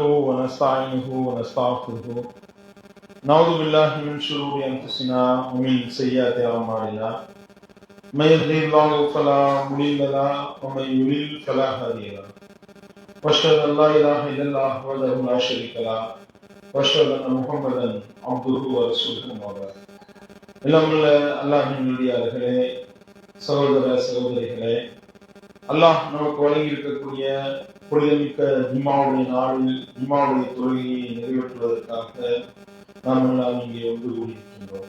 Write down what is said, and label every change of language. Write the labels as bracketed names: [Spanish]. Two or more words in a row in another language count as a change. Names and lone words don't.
[Arabic] ونستعینه ونستغفره نعوذ باللہ من شرور انفسنا ومن سیئات اعمالنا من يهده الله فلا مضل له ومن يضلل فلا هادي له واشهد ان لا اله الا الله وحده لا شريك له واشهد ان محمدا عبده ورسوله وبعد. [Tamil] எல்லாம் அல்லாஹ்வின் நல்லடியார்களே, சகோதர சகோதரிகளே, அல்லாஹ் நமக்கு வழங்கி இருக்கக்கூடிய புனிதமிக்க ஜும்மாவுடைய நாளில் ஜும்மாவுடைய தொழுகையை நிறைவேற்றுவதற்காக நாம் எல்லாம் இங்கே ஒன்று கூடியிருக்கின்றோம்.